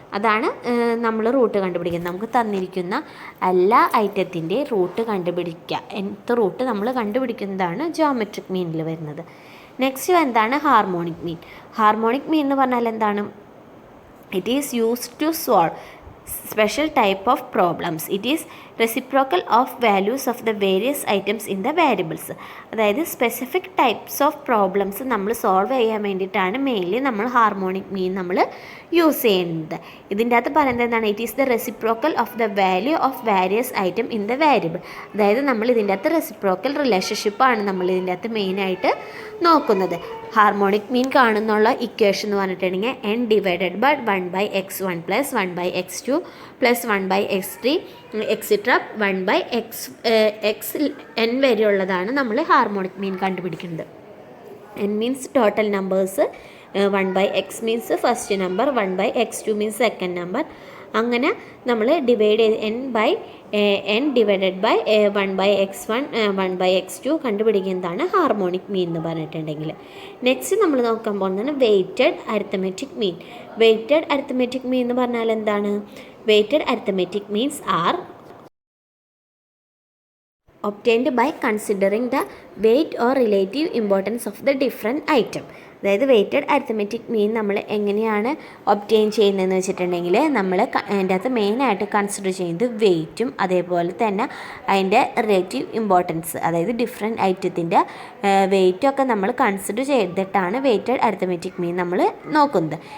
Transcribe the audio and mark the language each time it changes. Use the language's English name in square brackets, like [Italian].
[Malayalam] അതാണ് നമ്മൾ റൂട്ട് കണ്ടുപിടിക്കുന്നത്. നമുക്ക് തന്നിരിക്കുന്ന എല്ലാ ഐറ്റത്തിൻ്റെ റൂട്ട് കണ്ടുപിടിക്കുക. nth റൂട്ട് നമ്മൾ കണ്ടുപിടിക്കുന്നതാണ് ജോമെട്രിക് മീനിൽ വരുന്നത്. നെക്സ്റ്റ് എന്താണ്? Harmonic mean. ഹാർമോണിക് മീൻ എന്ന് പറഞ്ഞാൽ എന്താണ്? [English] It is used to special type of problems. It is reciprocal of values of the various items in the variables. [Malayalam] അതായത് സ്പെസിഫിക് ടൈപ്സ് ഓഫ് പ്രോബ്ലംസ് നമ്മൾ solve ചെയ്യാൻ വേണ്ടിയിട്ടാണ് mainly നമ്മൾ harmonic mean നമ്മൾ use ചെയ്യുന്നത്. ഇതിൻ്റെ അകത്ത് പറയുന്നത് എന്താണ്? [English] It is the reciprocal of the value of various item in the variable. [Malayalam] അതായത് നമ്മൾ ഇതിൻ്റെ അകത്ത് റെസിപ്രോക്കൽ റിലേഷൻഷിപ്പാണ് നമ്മൾ ഇതിൻ്റെ അകത്ത് മെയിനായിട്ട് നോക്കുന്നത്. ഹാർമോണിക് മീൻ കാണുന്നുള്ള ഇക്വേഷൻ എന്ന് പറഞ്ഞിട്ടുണ്ടെങ്കിൽ n divided by 1/x1 plus 1/x2 plus 1/x3 extra 1/x n വരെയുള്ളതാണ് നമ്മൾ ഹാർമോണിക് മീൻ കണ്ടുപിടിക്കുന്നത്. [English] n means total numbers, 1/x means first number, 1/x2 means second number. [Malayalam] അങ്ങനെ നമ്മൾ ഡിവൈഡ് ചെയ്ത് n divided by 1/x1 1/x2 കണ്ടുപിടിക്കുന്നതാണ് harmonic mean എന്ന് പറഞ്ഞിട്ടുണ്ടെങ്കിൽ. Next നമ്മൾ നോക്കാൻ പോകുന്നതാണ് weighted arithmetic mean. Weighted arithmetic mean എന്ന് പറഞ്ഞാൽ എന്താണ്? [English] Weighted arithmetic means are obtained by considering the weight or relative importance of the different item. [Malayalam] അതായത് വെയ്റ്റഡ് അരിത്തമെറ്റിക് മീൻ നമ്മൾ എങ്ങനെയാണ് ഒബ്റ്റെയിൻ ചെയ്യുന്നതെന്ന് വെച്ചിട്ടുണ്ടെങ്കിൽ നമ്മൾ അതിൻ്റെ അകത്ത് മെയിനായിട്ട് കൺസിഡർ ചെയ്യുന്നത് വെയ്റ്റും അതേപോലെ തന്നെ അതിൻ്റെ റിലേറ്റീവ് ഇമ്പോർട്ടൻസ്, അതായത് ഡിഫറെൻറ്റ് ഐറ്റത്തിൻ്റെ വെയ്റ്റൊക്കെ നമ്മൾ കൺസിഡർ ചെയ്തിട്ടാണ് വെയ്റ്റഡ് അരിത്തമെറ്റിക് മീൻ നമ്മൾ നോക്കുന്നത്.